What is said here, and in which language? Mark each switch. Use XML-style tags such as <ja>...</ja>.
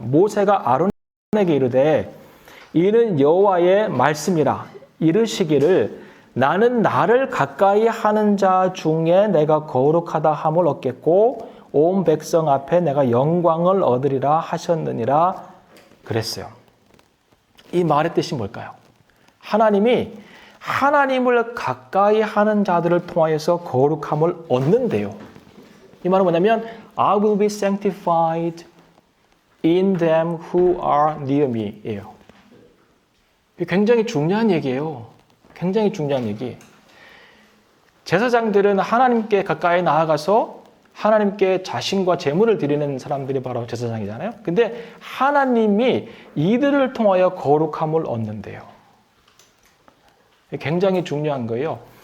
<ko>모세가 아론에게 이르되 이는 여호와의 말씀이라 이르시기를 나는 나를 가까이 하는 자 중에 내가 거룩하다 함을 얻겠고 온 백성 앞에 내가 영광을 얻으리라 하셨느니라 그랬어요. 이 말의 뜻이 뭘까요? 하나님이 하나님을 가까이 하는 자들을 통하여서 거룩함을 얻는데요. 이 말은 뭐냐면</ko> <en>I will be sanctified in them who are near me</en> <ko>예요. 굉장히 중요한 얘기예요. 굉장히 중요한 얘기. 제사장들은 하나님께 가까이 나아가서 하나님께 자신과 제물을 드리는 사람들이 바로 제사장이잖아요. 근데 하나님이 이들을 통하여 거룩함을 얻는데요. 굉장히 중요한 거예요.</ko>